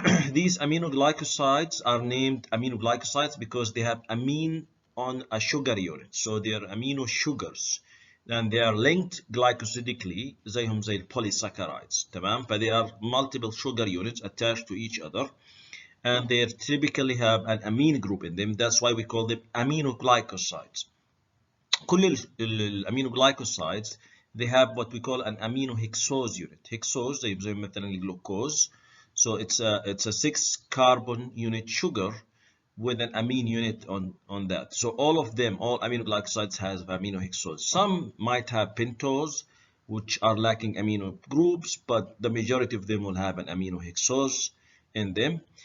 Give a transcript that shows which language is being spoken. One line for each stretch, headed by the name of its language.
English: These aminoglycosides are named aminoglycosides because they have amine on a sugar unit, so they are amino sugars, and they are linked glycosidically
Arabic: زيهم زي
English: polysaccharides.
Arabic: تمام؟
English: but they are multiple sugar units attached to each other, and they typically have an amine group in them. That's why we call them aminoglycosides.
Arabic: كل
English: الامينoglycosides they have what we call an aminohexose unit.
Arabic: Hexose زي مثلا الجلوكوز.
English: So it's a 6 carbon unit sugar with an amine unit on that. So all of them, all aminoglycosides have aminohexose. Some might have pentose, which are lacking amino groups, but the majority of them will have an aminohexose in them.